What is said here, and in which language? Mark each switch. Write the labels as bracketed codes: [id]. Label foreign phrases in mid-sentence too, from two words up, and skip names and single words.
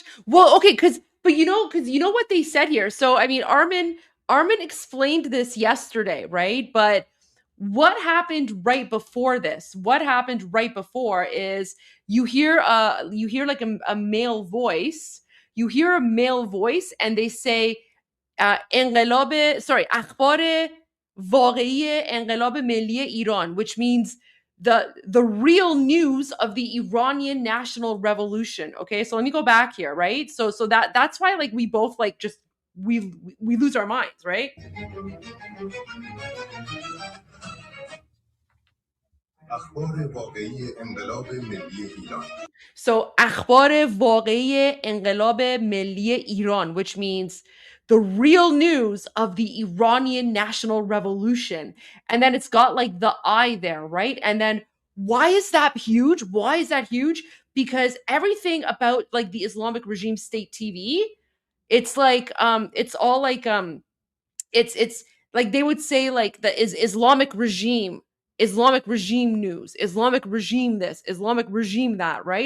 [en] Well, okay, but you know what they said here. So I mean, Armin explained this yesterday, right? But what happened right before this? What happened right before is you hear like a male voice. You hear a male voice, and they say, [fa] اخبار واقعی انقلاب ملی ایران, [en] which means the real news of the Iranian national revolution. Okay, so let me go back here, right? So that's why like we both like just we lose our minds, right? [fa] So اخبار واقعی انقلاب ملی ایران, [en] which means the real news of the Iranian national revolution. And then it's got like the I there, right? And then Why is that huge? Why is that huge? Because everything about like the Islamic regime state TV, it's like it's all like it's like they would say like the Islamic regime news, Islamic regime this, Islamic regime that, right?